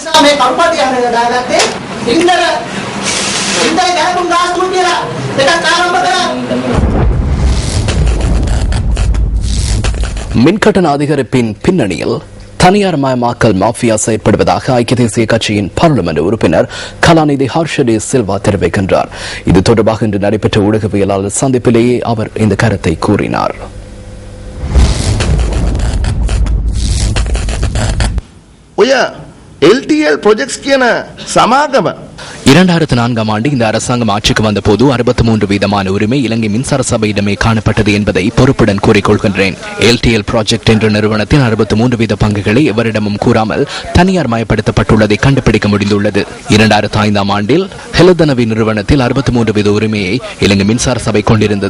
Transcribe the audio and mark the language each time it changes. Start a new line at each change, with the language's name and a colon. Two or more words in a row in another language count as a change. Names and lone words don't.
Tamil: மின்கட்டண அதிகரிப்பின் பின்னணியில் தனியார் மயமாக்கல் மாஃபியா செயற்படுவதாக ஐக்கிய தேசிய கட்சியின் பாராளுமன்ற உறுப்பினர் கலாநிதி ஹர்ஷடி சில்வா தெரிவிக்கின்றார். இது தொடர்பாக இன்று நடைபெற்ற ஊடகவியலாளர் சந்திப்பிலேயே அவர் இந்த கருத்தை கூறினார்.
Sinhala: LTL projects කියන සමාගම
Tamil: 2004 ஆண்டு இந்த அரசாங்கம் ஆட்சிக்கு வந்த போது 63 வீதமான உரிமை இலங்கை மின்சார சபையிடமே காணப்பட்டது என்பதை பொறுப்புடன் கூறிக்கொள்கின்றேன். LTL ப்ராஜெக்ட் என்ற நிறுவனத்தின் 63 வீத பங்குகளை எவரிடமும் கூறாமல் தனியார் மயப்படுத்தப்பட்டுள்ளதை கண்டுபிடிக்க முடிந்துள்ளது. 2005 ஆண்டில் ஹெலதனவி நிறுவனத்தில் 63 வீத உரிமையை இலங்கை மின்சார சபை கொண்டிருந்தது.